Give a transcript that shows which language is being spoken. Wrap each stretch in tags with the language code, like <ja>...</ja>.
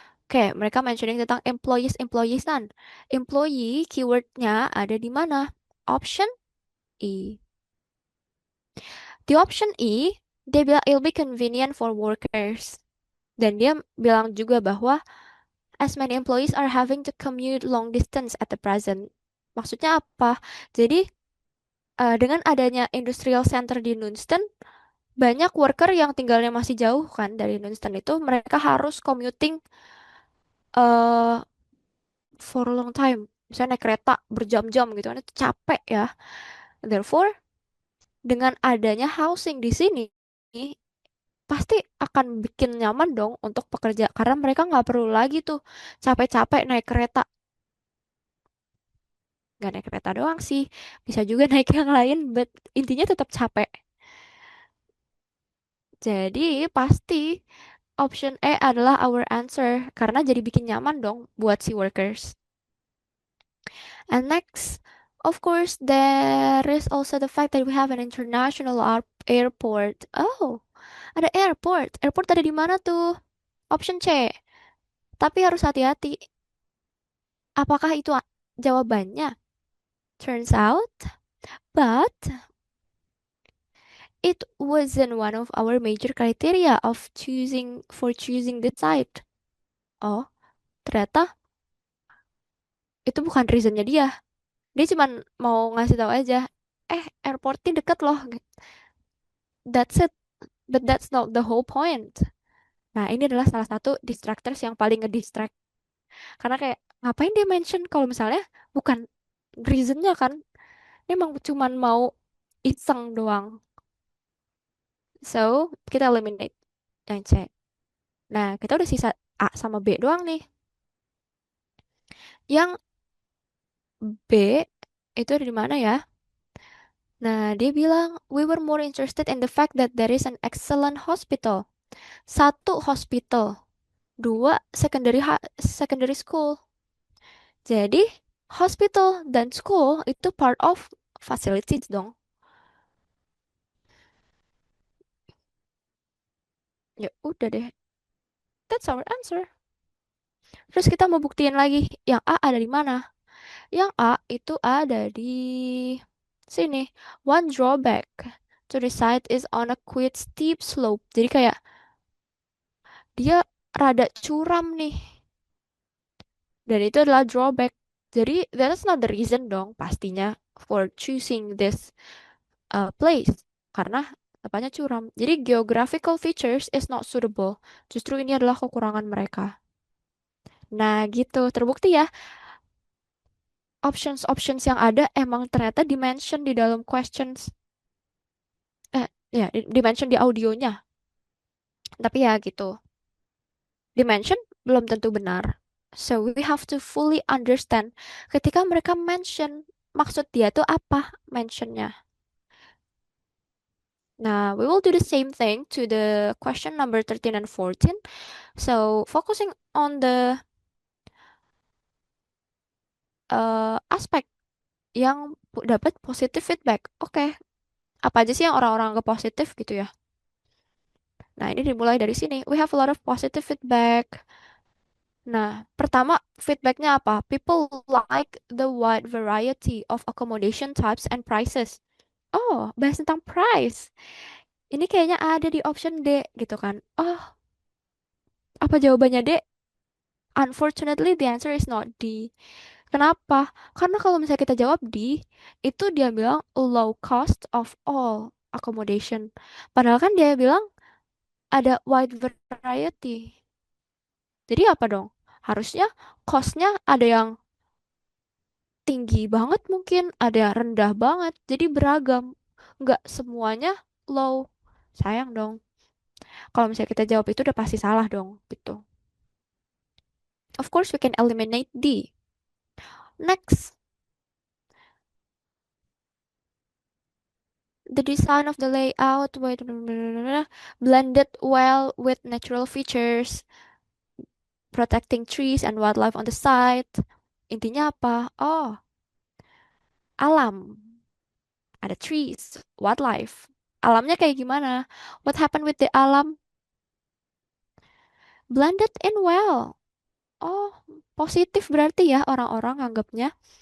<id>Oke, mereka mentioning tentang employees-employeesan. Employee keywordnya ada di mana? Option E. Di option E, dia bilang</id> <en>it'll be convenient for workers.</en> <id>Dan dia bilang juga bahwa</id> <en>as many employees are having to commute long distance at the present.</en> <id>Maksudnya apa? Jadi dengan adanya industrial center di Nunston, banyak worker yang tinggalnya masih jauh kan dari Nunston itu, mereka harus commuting eh</id> <en>for a long time.</en> <id>Misalnya naik kereta berjam-jam gitu kan, itu capek ya. Therefore, dengan adanya housing di sini, pasti akan bikin nyaman dong untuk pekerja. Karena mereka nggak perlu lagi tuh capek-capek naik kereta. Nggak naik kereta doang sih, bisa juga naik yang lain, but intinya tetap capek. Jadi pasti option E adalah</id> <en>our answer</en> <id>karena jadi bikin nyaman dong buat si workers.</id> <en>And next, of course, there is also the fact that we have an international airport.</en> <id>Oh, ada airport. Airport ada di mana tuh? Option C. Tapi harus hati-hati. Apakah itu jawabannya?</id> <en>Turns out, but it wasn't one of our major criteria of choosing the site.</en> <id>Oh, ternyata itu bukan reasonnya dia. Dia cuman mau ngasih tahu aja, airportnya deket loh.</id> <en>That's it. But that's not the whole point.</en> <id>Nah, ini adalah salah satu distractors yang paling ngedistract. Karena kayak, ngapain dia mention kalau misalnya bukan reasonnya kan. Dia emang cuman mau iseng doang. So, kita eliminate yang C. Nah, kita udah sisa A sama B doang nih. Yang B itu ada di mana ya? Nah, dia bilang,</id> <en>we were more interested in the fact that there is an excellent hospital.</en> <id>Satu hospital, dua secondary school. Jadi, hospital dan school itu part of facilities dong. Ya udah deh,</id> <en>that's our answer.</en> <id>Terus kita mau buktiin lagi, yang A ada di mana? Yang A itu ada di sini.</id> <en>One drawback to the site is on a quite steep slope.</en> <id>Jadi kayak dia rada curam nih. Dan itu adalah drawback. Jadi</id> <en>that's not the reason</en> <id>dong pastinya for choosing this place. Karena tempatnya curam. Jadi</id> <en>geographical features is not suitable.</en> <id>Justru ini adalah kekurangan mereka. Nah gitu, terbukti ya. Options-options yang ada emang ternyata dimention di dalam questions. Ya, dimention di audionya. Tapi ya gitu. Dimension belum tentu benar.</id> <en>So we have to fully understand</en> <id>ketika mereka mention maksud dia tuh apa mentionnya.</id> <en>Nah, we will do the same thing to the question number 13 and 14. So, focusing on the</en> <id>aspek yang dapat</id> <en>positive feedback.</en> <id>Oke, apa aja sih yang orang-orang anggap positif gitu ya? Nah, ini dimulai dari sini.</id> <en>We have a lot of positive feedback.</en> <id>Nah, pertama feedbacknya apa?</id> <en>People like the wide variety of accommodation types and prices.</en> <id>Oh, bahas tentang price. Ini kayaknya ada di option D gitu kan. Oh, apa jawabannya D?</id> <en>Unfortunately, the answer is not D.</en> <id>Kenapa? Karena kalau misalnya kita jawab D, itu dia bilang</id> <en>low cost of all accommodation.</en> <id>Padahal kan dia bilang ada</id> <en>wide variety.</en> <id>Jadi apa dong? Harusnya costnya ada yang tinggi banget mungkin, ada yang rendah banget. Jadi beragam. Nggak semuanya low. Sayang dong. Kalau misalnya kita jawab itu udah pasti salah dong, gitu.</id> <en>Of course we can eliminate D. Next, the design of the layout, wait, blended well with natural features, protecting trees and wildlife on the site.</en> <id>Intinya apa? Oh, alam. Ada trees, wildlife. Alamnya kayak gimana?</id> <en>What happened with the alam? Blended in well.</en> <id>Oh, positif berarti ya orang-orang anggapnya.</id>